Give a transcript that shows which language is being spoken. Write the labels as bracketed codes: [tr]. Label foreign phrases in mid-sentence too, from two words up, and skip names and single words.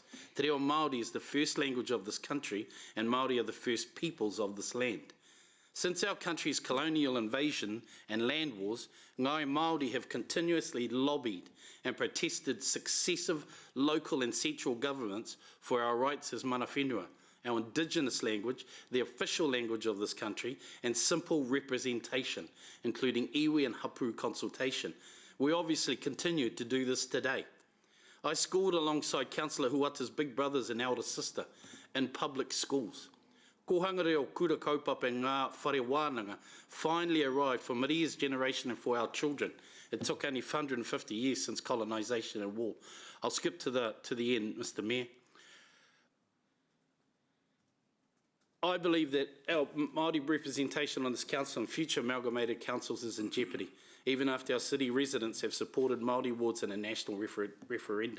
[en] Te Reo Māori is the first language of this country, and Māori are the first peoples of this land. Since our country's colonial invasion and land wars, Ngāi Māori have continuously lobbied and protested successive local and central governments for our rights as [mi] mana whenua, [en] our Indigenous language, the official language of this country, and simple representation, including iwi and hapu consultation. We obviously continue to do this today. I schooled alongside Councillor Huata's big brothers and elder sister in public schools. [mi] Ko hangareo kura kaupapa ngā whare wānanga [en] finally arrived for Maria's generation and for our children. It took only 150 years since colonisation and war. I'll skip to the end, Mr. Mayor. I believe that our Māori representation on this council and future amalgamated councils is in jeopardy, even after our city residents have supported Māori wards in a national referendum.